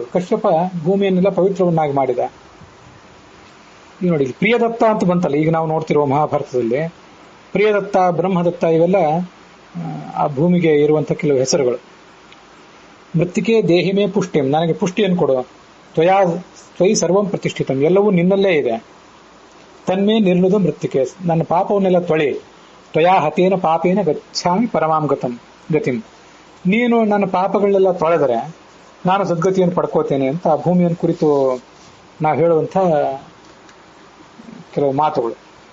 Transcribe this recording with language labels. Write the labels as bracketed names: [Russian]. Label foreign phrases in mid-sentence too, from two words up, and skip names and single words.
[Kannada] ಕಶ್ಯಪ ಭೂಮಿಯನ್ನೆಲ್ಲ ಪವಿತ್ರವನ್ನಾಗಿ ಮಾಡಿದ. ಈಗ ನೋಡಿ, ಪ್ರಿಯದತ್ತ ಅಂತ ಬಂತಲ್ಲ ಈಗ ನಾವು ನೋಡ್ತಿರುವ ಮಹಾಭಾರತದಲ್ಲಿ. ಪ್ರಿಯದತ್ತ, ಬ್ರಹ್ಮದತ್ತ ಇವೆಲ್ಲ ಆ ಭೂಮಿಗೆ ಇರುವಂತ ಕೆಲವು ಹೆಸರುಗಳು. [Sanskrit] ಮೃತ್ತಿಕೆ ದೇಹಿಮೇ ಪುಷ್ಟಿಂ, [Kannada] ನನಗೆ ಪುಷ್ಟಿಯನ್ನು ಕೊಡು. [Sanskrit] ತ್ವಯಿ ಸರ್ವಂ ಪ್ರತಿಷ್ಠಿತಂ, [Kannada] ಎಲ್ಲವೂ ನಿನ್ನಲ್ಲೇ ಇದೆ. [Sanskrit] ತನ್ಮೇ ನಿರ್ಣುದ ಮೃತ್ತಿಕೆ, [Kannada] ನನ್ನ ಪಾಪವನ್ನೆಲ್ಲ ತೊಳೆ. [Sanskrit] ತ್ವಯಾ ಹತೇನ ಪಾಪೇನ ಗಚ್ಚಾಮಿ ಪರಮಾಂ ಗತಿಂ, [Kannada] ನೀನು ನನ್ನ ಪಾಪಗಳನ್ನೆಲ್ಲ ತೊಳೆದರೆ ನಾನು ಸದ್ಗತಿಯನ್ನು ಪಡ್ಕೋತೇನೆ ಅಂತ ಭೂಮಿಯನ್ನು ಕುರಿತು ನಾವು ಹೇಳುವಂಥ ಕೆಲವು ಮಾತುಗಳು.